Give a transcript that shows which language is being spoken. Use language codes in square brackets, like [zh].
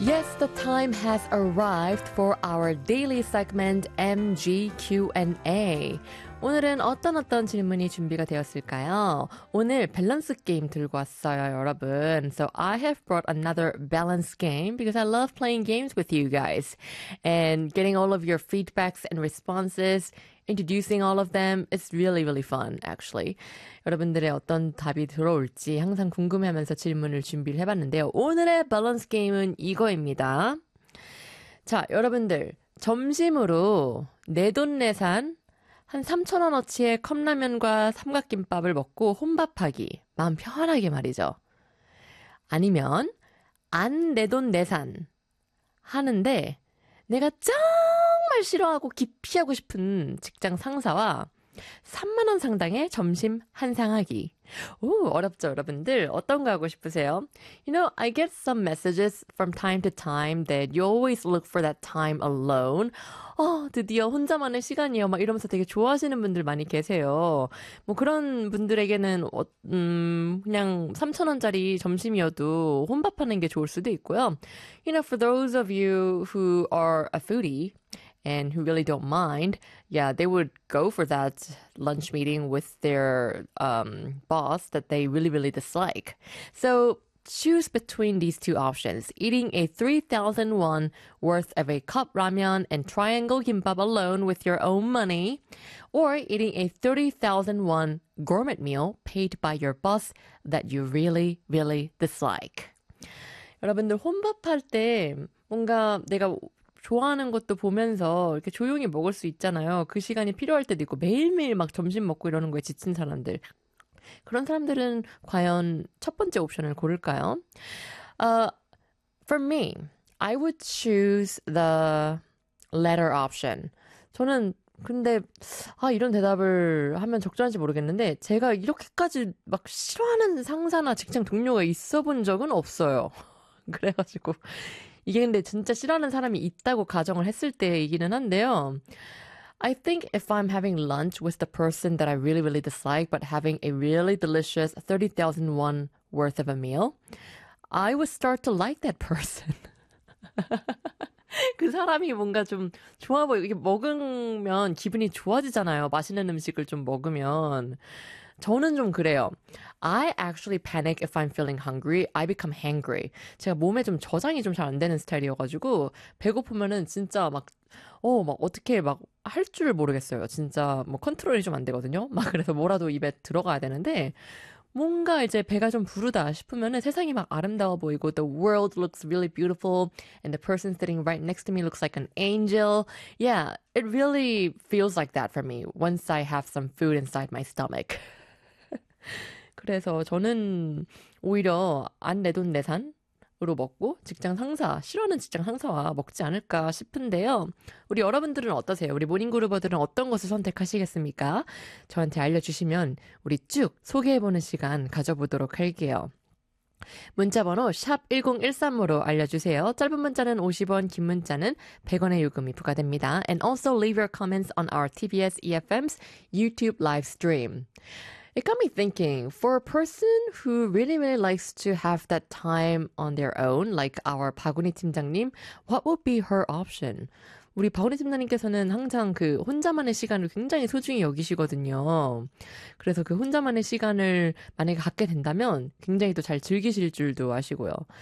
[en] Yes, the time has arrived for our daily segment MG Q&A. [ko] 오늘은 어떤 질문이 준비가 되었을까요? 오늘 밸런스 게임 들고 왔어요, 여러분. [en] So I have brought another balance game because I love playing games with you guys. And getting all of your feedbacks and responses, introducing all of them, it's really, really fun, actually. [ko] 여러분들의 어떤 답이 들어올지 항상 궁금해하면서 질문을 준비를 해봤는데요. 오늘의 밸런스 게임은 이거입니다. 자, 여러분들, 점심으로 내돈내산 한 3,000원어치의 컵라면과 삼각김밥을 먹고 혼밥하기. 마음 편하게 말이죠. 아니면 안 내돈내산 하는데 내가 정말 싫어하고 기피하고 싶은 직장 상사와 3만원 상당의 점심 한상하기. 오, 어렵죠, 여러분들? 어떤 거 하고 싶으세요? [en] You know, I get some messages from time to time that you always look for that time alone. [ko] 어, 드디어 혼자만의 시간이에요. 막 이러면서 되게 좋아하시는 분들 많이 계세요. 뭐 그런 분들에게는 그냥 3,000원짜리 점심이어도 혼밥하는 게 좋을 수도 있고요. [en] You know, for those of you who are a foodie, and who really don't mind, yeah, they would go for that lunch meeting with their boss that they really, really dislike. So choose between these two options, eating a 3,000 won worth of a cup ramen and triangle gimbap alone with your own money, or eating a 30,000 won gourmet meal paid by your boss that you really, really dislike. [ko] 여러분들, 혼밥할 때 뭔가 내가 좋아하는 것도 보면서 이렇게 조용히 먹을 수 있잖아요. 그 시간이 필요할 때도 있고 매일매일 막 점심 먹고 이러는 거에 지친 사람들. 그런 사람들은 과연 첫 번째 옵션을 고를까요? [en] For me, I would choose the latter option. [ko] 저는 근데 아 이런 대답을 하면 적절한지 모르겠는데 제가 이렇게까지 막 싫어하는 상사나 직장 동료가 있어 본 적은 없어요. 그래가지고 이게 근데 진짜 싫어하는 사람이 있다고 가정을 했을 때이기는 한데요. [en] I think if I'm having lunch with the person that I really, really dislike, but having a really delicious 30,000 won worth of a meal, I would start to like that person. [ko] 그 사람이 뭔가 좀 좋아 보여. 이게 먹으면 기분이 좋아지잖아요. 맛있는 음식을 좀 먹으면. 저는 좀 그래요. [en] I actually panic if I'm feeling hungry. I become hangry. [ko] 제가 몸에 좀 저장이 좀 잘 안 되는 스타일이어가지고 배고프면은 진짜 막 어떻게 막 할 줄을 모르겠어요. 진짜 뭐 컨트롤이 좀 안 되거든요. 막 그래서 뭐라도 입에 들어가야 되는데 뭔가 이제 배가 좀 부르다 싶으면은 세상이 막 아름다워 보이고 [en] the world looks really beautiful and the person sitting right next to me looks like an angel. Yeah, it really feels like that for me once I have some food inside my stomach. [ko] 그래서 저는 오히려 안 내돈내산으로 먹고 직장 상사, 싫어하는 직장 상사와 먹지 않을까 싶은데요. 우리 여러분들은 어떠세요? 우리 모닝그루버들은 어떤 것을 선택하시겠습니까? 저한테 알려주시면 우리 쭉 소개해보는 시간 가져보도록 할게요. 문자번호 샵1013으로 알려주세요. 짧은 문자는 50원, 긴 문자는 100원의 요금이 부과됩니다. [en] And also leave your comments on our TBS EFM's YouTube live stream. It got me thinking, for a person who really, really likes to have that time on their own, like our 박은희 팀장님, what would be her option? [ko] 우리 박은희 팀장님께서는 항상 그 혼자만의 시간을 굉장히 소중히 여기시거든요. 그래서 그 혼자만의 시간을 만약에 갖게 된다면 굉장히 또 잘 즐기실 줄도 아시고요.